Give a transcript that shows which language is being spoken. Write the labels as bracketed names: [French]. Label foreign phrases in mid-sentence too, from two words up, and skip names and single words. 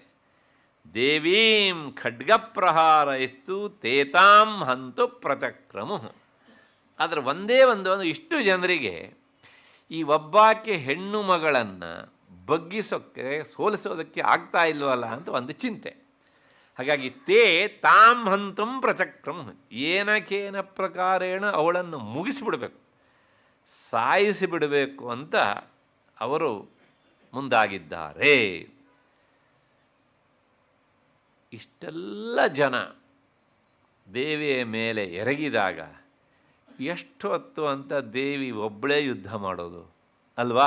[Sanskrit] ದೇವೀಂ ಖಡ್ಗಪ್ರಹಾರೈಸ್ತು ತೇತಾಂ ಹಂತು ಪ್ರಚಕ್ರಮು. [Kannada] ಆದರೆ ಒಂದೇ ಒಂದು ಇಷ್ಟು ಜನರಿಗೆ ಈ ಒಬ್ಬಾಕೆ ಹೆಣ್ಣು ಮಗಳನ್ನು ಬಗ್ಗಿಸೋಕ್ಕೆ ಸೋಲಿಸೋದಕ್ಕೆ ಆಗ್ತಾ ಇಲ್ವಲ್ಲ ಅಂತ ಒಂದು ಚಿಂತೆ. ಹಾಗಾಗಿ [Sanskrit] ತಾಂ ಹಂತುಂ ಪ್ರಚಕ್ರಂ, ಏನಕೇನ ಪ್ರಕಾರೇಣ [Kannada] ಅವಳನ್ನು ಮುಗಿಸಿಬಿಡಬೇಕು, ಸಾಯಿಸಿಬಿಡಬೇಕು ಅಂತ ಅವರು ಮುಂದಾಗಿದ್ದಾರೆ. ಇಷ್ಟೆಲ್ಲ ಜನ ದೇವಿಯ ಮೇಲೆ ಎರಗಿದಾಗ ಎಷ್ಟು ಹೊತ್ತು ಅಂತ ದೇವಿ ಒಬ್ಬಳೇ ಯುದ್ಧ ಮಾಡೋದು ಅಲ್ವಾ.